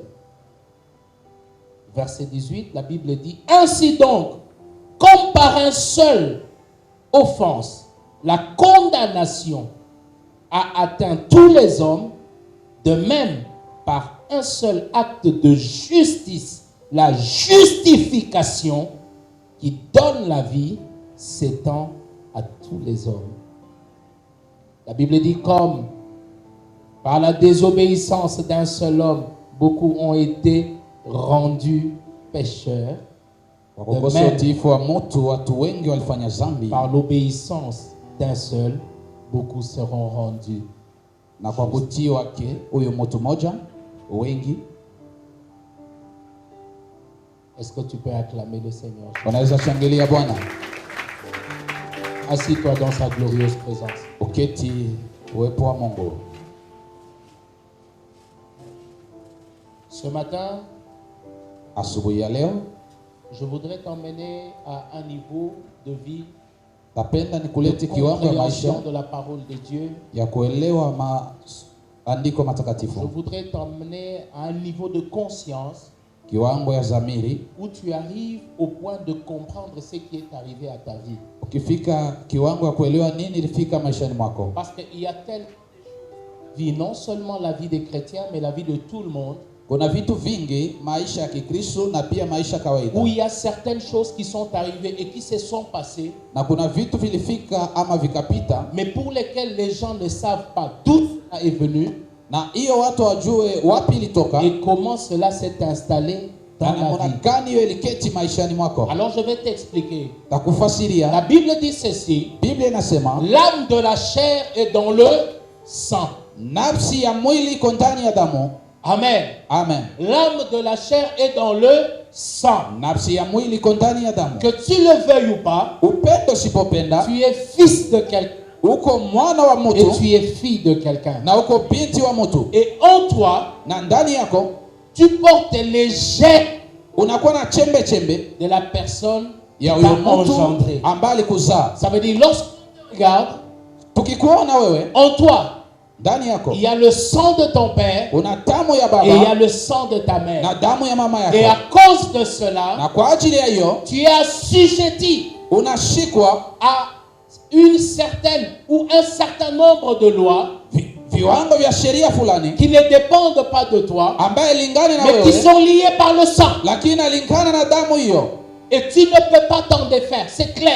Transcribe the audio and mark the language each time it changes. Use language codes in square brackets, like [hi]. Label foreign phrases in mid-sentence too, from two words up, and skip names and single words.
[fr] Verset 18, la Bible dit, ainsi donc, comme par un seul offense, la condamnation a atteint tous les hommes, de même par un seul acte de justice, la justification qui donne la vie s'étend à tous les hommes. La Bible dit, comme par la désobéissance d'un seul homme, beaucoup ont été rendus pécheurs. [sw] Kwa kukosa utiifu wa mtu, watu wengi walifanya zambi. [fr] Par l'obéissance d'un seul, beaucoup seront rendus [sw] na kwa kutii wake huyo mtu mmoja wengi. [fr] Est-ce que tu peux acclamer le Seigneur? [sw] Unaweza shangilia Bwana. [fr] Assis-toi dans sa glorieuse présence. [sw] Uketi uwepo wa Mungu. [fr] Ce matin, [sw] Asubuhi ya leo [fr] je voudrais t'emmener à un niveau de vie, [sw] napenda [fr] de [sw] nikulete kiwango ya maisha [fr] compréhension de la parole de Dieu. [sw] ya kuelewa maandiko [fr] Je [sw] matakatifu, [fr] voudrais t'emmener à un niveau de conscience [sw] kiwango ya dhamiri. [fr] où tu arrives au point de comprendre ce qui est arrivé à ta vie. [sw] Ukifika kiwango ya kuelewa nini ilifika maishani mwako, [fr] Parce qu'il y a telle vie, non seulement la vie des chrétiens, mais la vie de tout le monde, [sw] kuna vitu vingi maisha ya Kikristo na pia maisha kawaida, [fr] où il y a certaines choses qui sont arrivées et qui se sont passées, [sw] na kuna vitu vilifika ama vikapita, [fr] mais pour lesquelles les gens ne savent pas d'où ça est venu [sw] na hiyo watu wajue wapi ilitoka [fr] et comment cela s'est installé dans [sw] na [fr] la [sw] namna [fr] vie. [sw] gani hiyo iliketi maishani mwako. [fr] Alors je vais t'expliquer. La [sw] Takufasiria. [fr] Bible dit ceci: [sw] Biblia inasema [fr] l'âme de la chair est dans le sang. [sw] nafsi ya mwili iko ndani ya damu. Amen. Amen. [fr] L'âme de la chair est dans le sang. [sw] Nafsi ya mwili iko ndani ya damu. [fr] Que tu le veuilles ou pas, [sw] Upendo sipopenda, [fr] tu es fils de quelqu'un [sw] uko mwana wa [fr] et [sw] mtu [fr] tu es fille de quelqu'un. [sw] na uko binti wa mtu, [fr] Et en toi, [sw] na ndani yako [fr] tu portes les gènes [sw] unakuwa na chembe chembe [fr] de la personne qui [sw] ya [fr] t'a [sw] huyo mtu [fr] engendré. [sw] ambaye alikuzaa. [fr] Ça veut dire, lorsque tu regardes, [sw] Tukikuona wewe, [fr] en toi, [sw] ndani yako [fr] il y a le sang de ton père [sw] una damu ya [fr] et il y a [sw] baba [fr] le sang de ta mère. [sw] na damu ya mama [fr] Et à [sw] yako, [fr] cause de cela, [sw] na kwa ajili ya hiyo [fr] tu es assujetti [sw] unashikwa [fr] à une certaine ou un certain nombre de lois [sw] viwango vya sheria fulani [fr] qui ne dépendent pas de toi, [sw] ambaye lingane na [fr] mais qui [sw] wewe, [fr] sont liées par le sang. [sw] lakini alingana na damu hiyo, [fr] Et tu ne peux pas t'en défaire, c'est clair.